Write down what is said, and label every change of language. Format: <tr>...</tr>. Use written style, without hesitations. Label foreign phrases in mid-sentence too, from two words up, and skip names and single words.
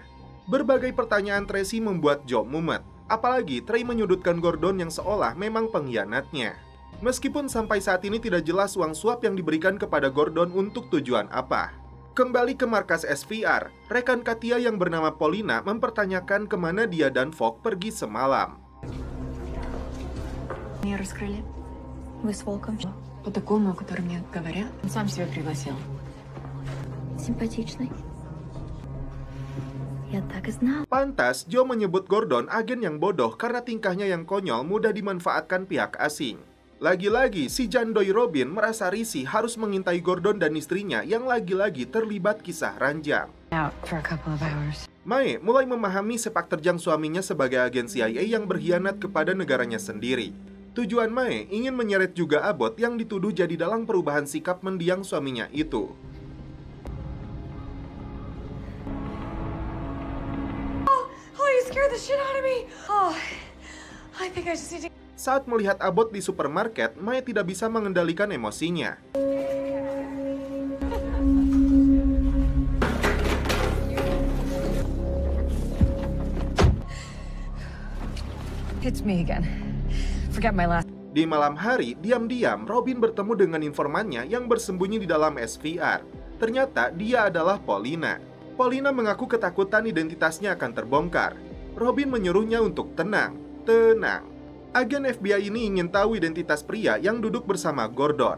<id>Berbagai pertanyaan Tracy membuat Joe mumet. Apalagi Trey menyudutkan Gordon yang seolah memang pengkhianatnya. Meskipun sampai saat ini tidak jelas uang suap yang diberikan kepada Gordon untuk tujuan apa. Kembali ke markas SVR, rekan Katia yang bernama Paulina mempertanyakan kemana dia dan Fogg pergi semalam.</id> <ru>Меня раскрыли. Вы с Волком? По такому, о котором мне говорят. Он сам себя пригласил. Симпатичный. Я так и знал.</ru> <id>Pantas Joe menyebut Gordon agen yang bodoh karena tingkahnya yang konyol mudah dimanfaatkan pihak asing. Lagi-lagi si Jandoi Robin merasa risih harus mengintai Gordon dan istrinya yang lagi-lagi terlibat kisah ranjang.</id> <en>Out for a couple of hours.</en> <id>Mae mulai memahami sepak terjang suaminya sebagai agen CIA yang berkhianat kepada negaranya sendiri. Tujuan Mae ingin menyeret juga Abbott yang dituduh jadi dalang perubahan sikap mendiang suaminya itu. Saat melihat Abbott di supermarket, Mae tidak bisa mengendalikan emosinya.</id> <en>It's me again. Forget my last.</en> <id>Di malam hari, diam-diam Robin bertemu dengan informannya yang bersembunyi di dalam SVR. Ternyata dia adalah Paulina. Paulina mengaku ketakutan identitasnya akan terbongkar. Robin menyuruhnya untuk tenang. Agen FBI ini ingin tahu identitas pria yang duduk bersama Gordon.</id>